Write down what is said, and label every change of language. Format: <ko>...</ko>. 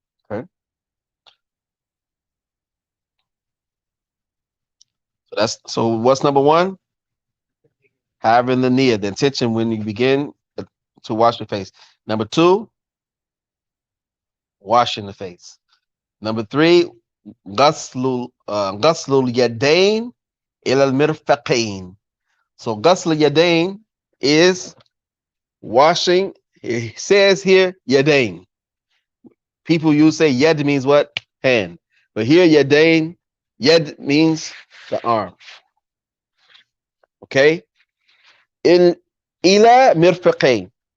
<en>Okay, so what's number one? Having the niyyah, the intention when you begin to wash your face. Number two, washing the face. Number three,</en> <ar>غسل اليدين إلى المرفقين.</ar> <en>So</en> <ar>غسل اليدين</ar> <en>is washing. It says here yadain. People use say yad means what? Hand. But here yadain, yad means the arm.</en> <ar>Okay? إلى مرفقين.</ar>